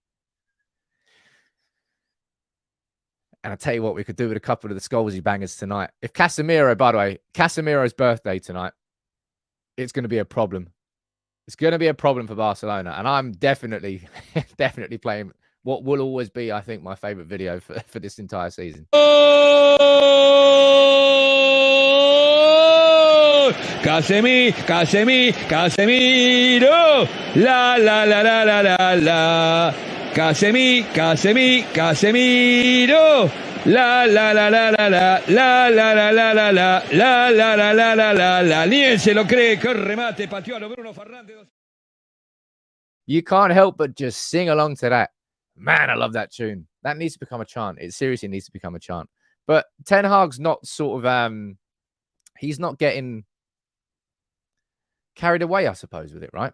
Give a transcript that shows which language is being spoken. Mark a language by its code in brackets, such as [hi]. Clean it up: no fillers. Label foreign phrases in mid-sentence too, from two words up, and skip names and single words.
[en] And I tell you what, we could do with a couple of the Scholesy bangers tonight. If Casemiro, by the way, Casemiro's birthday tonight, it's going to be a problem. It's going to be a problem for Barcelona. And I'm definitely playing what will always be, I think, my favorite video for this entire season. Casemiro, la la la la la la la. Casemiro, la la la la la la la la la la la la la la la la la la la. [es] Ni él se lo cree, que remate, pateó a lo Bruno Fernandes. [en] You can't help but just sing along to that. Man, I love that tune. That needs to become a chant. It seriously needs to become a chant. But Ten Hag's not sort of he's not getting carried away, I suppose, with it, right?